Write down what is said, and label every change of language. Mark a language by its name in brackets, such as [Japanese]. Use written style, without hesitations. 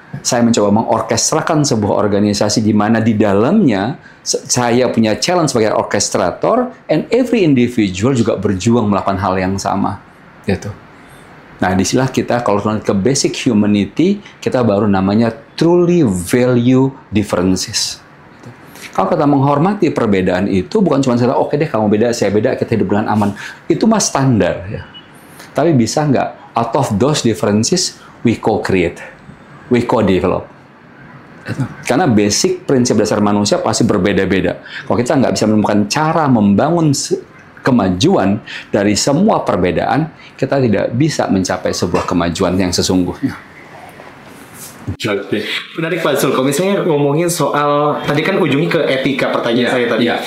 [Indonesian] Saya mencoba mengorkestrakan sebuah organisasi di mana di dalamnya saya punya challenge sebagai orkestrator, [English] and every individual [Indonesian] juga berjuang melakukan hal yang sama, gitu. Nah, disinilah kita kalau ke [English] basic humanity, [Indonesian] kita baru namanya [English] truly value differences. [Indonesian] Kalau kita menghormati perbedaan itu, bukan cuma saya, oke deh kamu beda, saya beda, kita hidup dengan aman. Itu mah standar. Ya. Tapi bisa nggak, [English] out of those differences, we co-create, we co-develop. [Indonesian] Karena basic prinsip dasar manusia pasti berbeda-beda. Kalau kita nggak bisa menemukan cara membangun kemajuan dari semua perbedaan, kita tidak bisa mencapai sebuah kemajuan yang sesungguhnya. Oke. Menarik Pak Zul, kalau misalnya ngomongin soal, tadi kan ujungnya ke etika pertanyaan saya tadi.